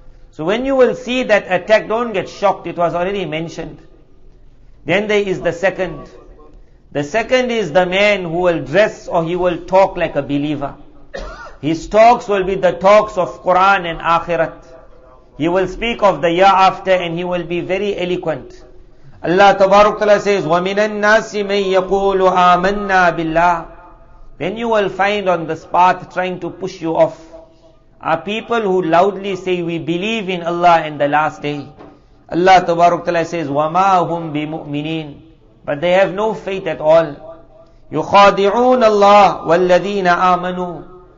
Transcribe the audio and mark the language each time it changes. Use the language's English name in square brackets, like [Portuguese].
[English] So when you will see that attack, don't get shocked, it was already mentioned. Then there is the second. The second is the man who will dress or he will talk like a believer. His talks will be the talks of Quran and Akhirat. He will speak of the year after and he will be very eloquent. Allah Tabarak Ta'ala says, [Arabic] وَمِنَ النَّاسِ مَن يَقُولُ آمَنَّا بِاللَّهِ. [English] Then you will find on this path trying to push you off are people who loudly say, we believe in Allah and the last day. Allah Tabarak Ta'ala says, [Arabic] وَمَا هُمْ بِمُؤْمِنِينَ. [English] But they have no faith at all. [Arabic] يُخَادِعُونَ اللَّهِ وَالَّذِينَ آمَنُوا.